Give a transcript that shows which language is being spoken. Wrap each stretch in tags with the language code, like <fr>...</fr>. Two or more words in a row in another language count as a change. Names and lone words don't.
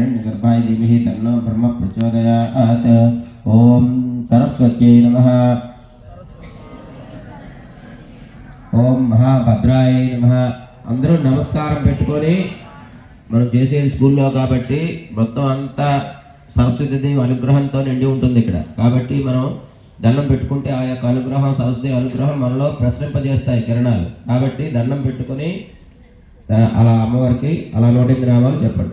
<sa>गर्भाय धीमहि तन्नो ब्रह्म प्रचोदयात्। ओम सरस्वत्यै नमः। ओम महाभद्राय नमः।</sa> <te>అందరూ నమస్కారం పెట్టుకొని మనం చేసేది స్కూల్లో కాబట్టి మొత్తం అంతా సరస్వతీదేవి అనుగ్రహంతో నిండి ఉంటుంది ఇక్కడ. కాబట్టి మనం దండం పెట్టుకుంటే ఆ యొక్క అనుగ్రహం, సరస్వతి అనుగ్రహం మనలో ప్రసరింపజేస్తాయి కిరణాలు. కాబట్టి దండం పెట్టుకొని అలా అమ్మవారికి అలా 108 నామాలు చెప్పండి.</te>